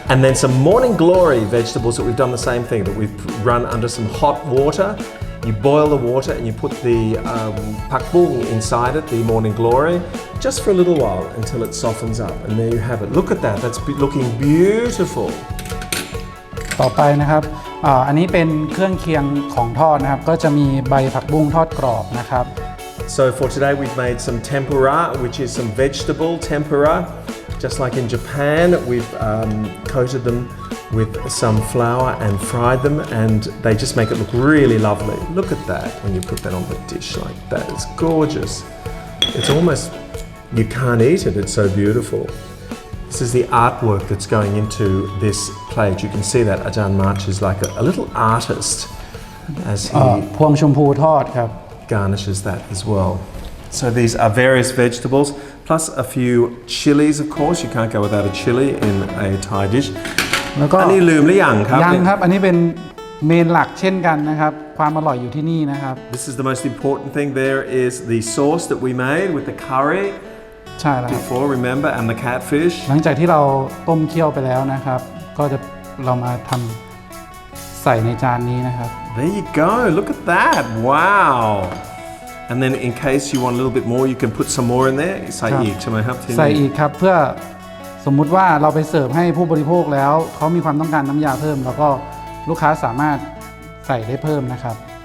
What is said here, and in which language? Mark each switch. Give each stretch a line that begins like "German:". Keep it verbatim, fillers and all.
English: And then some morning glory vegetables that we've done the same thing, that we've run under some hot water. You boil the water and you put the um, pak bung inside it, the morning glory, just for a little while until it softens up. And there you have it. Look at that. That's be- looking beautiful.
Thai: ต่อไปนะครับอ่าอันนี้เป็นเครื่องเคียงของทอดนะครับก็จะมีใบผักบุ้งทอดกรอบนะครับ
English: So for today we've made some tempura, which is some vegetable tempura. Just like in Japan, we've um, coated them with some flour and fried them, and they just make it look really lovely. Look at that when you put that on the dish like that. It's gorgeous. It's almost, you can't eat it, it's so beautiful. This is the artwork that's going into this plate. You can see that Ajahn March is like a, a little artist as he
Thai: อ่าพวงชมพูทอดครับ
English: garnishes that as well. So these are various vegetables, plus a few chilies, of course. You can't go without a chili in a Thai dish.
Thai: แล้วก็ อันนี้ลืมหรือยังครับ ยัง เนี่ย ครับ อันนี้เป็นเมนหลักเช่นกันนะครับ ความอร่อยอยู่ที่นี่นะครับ
English: This is the most important thing. There is the sauce that we made with the curry
Thai: ใช่แล้วครับ
English: before, remember, and the catfish.
Thai: หลังจากที่เราต้มเคี่ยวไปแล้วนะครับ ก็จะเรามาทำใส่ในจานนี้นะครับ
English: There you go. Look at that. Wow. And then in case you want a little bit more, you can put some more in there.
Thai: ใส่อีกใช่ไหมครับที ใส่ นี้ อีกครับเพื่อสมมุติว่าเราไปเสิร์ฟให้ผู้บริโภคแล้วเขามีความต้องการน้ำยาเพิ่มแล้วก็ลูกค้าสามารถใส่ได้เพิ่มนะครับ